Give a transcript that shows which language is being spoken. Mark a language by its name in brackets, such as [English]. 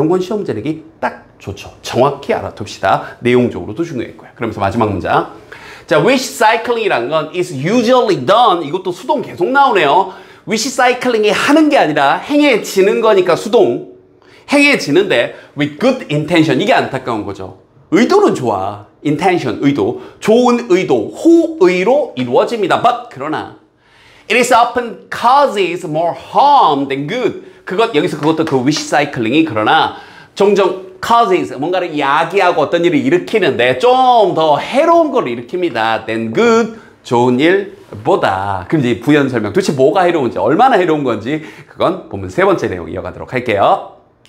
[Korean] 이런 건 시험제 내기 딱 좋죠. 정확히 알아둡시다. 내용적으로도 중요했고요. 그러면서 마지막 문장. [English] 자, wish cycling이란 건 is usually done. [Korean] 이것도 수동 계속 나오네요. wish cycling이 하는 게 아니라 행해지는 거니까 수동. 행해지는데 [English] with good intention. [Korean] 이게 안타까운 거죠. 의도는 좋아. intention, 의도. 좋은 의도, 호의로 이루어집니다. [English] But [Korean] 그러나 [English] it is often causes more harm than good. [Korean] 여기서 그것도 그 wish cycling이 그러나 종종 causes 뭔가를 야기하고 어떤 일을 일으키는데 좀 더 해로운 걸 일으킵니다. [English] than good [Korean] 좋은 일 보다. 그럼 이제 부연 설명. 도대체 뭐가 해로운지, 얼마나 해로운 건지, 그건 본문 세 번째 내용 이어가도록 할게요.